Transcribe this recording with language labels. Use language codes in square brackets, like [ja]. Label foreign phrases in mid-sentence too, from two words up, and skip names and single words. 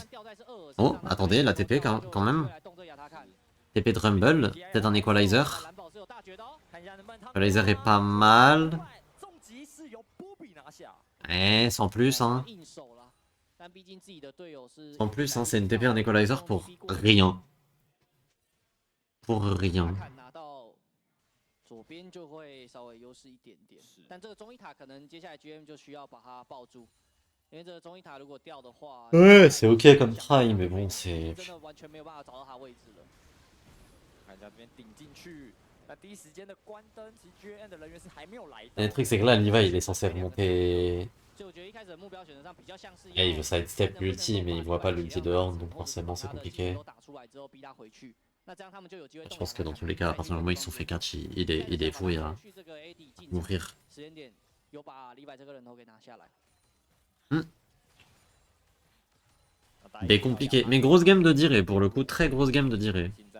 [fr] Oh, attendez, la TP quand même. TP de Rumble, peut-être un Equalizer. Equalizer est pas mal. Eh, sans plus, hein. Sans plus, hein, c'est une TP, un Equalizer pour rien. Pour rien. [zh] 左边就会稍微优势一点点，但这个中一塔可能接下来 GM 就需要把它抱住，因为这个中一塔如果掉的话， [fr] Ouais, c'est ok comme try, mais bon, c'est... [zh] 真的完全没有办法找到他位置了。看一下这边顶进去，那第一时间的关灯，其实 GM 的人员是还没有来的。 [fr] Le truc, c'est que là, Levi, il est censé remonter... [zh] 所以我觉得一开始的目标选择上比较像是， [fr] Et il veut sidestep l'ulti, mais il voit pas l'ulti de Horn, donc forcément c'est compliqué. [zh] 打出来之后逼他回去。 [fr] Je pense que dans tous les cas, à partir du moment où ils se sont fait catch, il est fou, il va mourir. Il est compliqué, mais grosse game de Diré, pour le coup, très grosse game de Diré.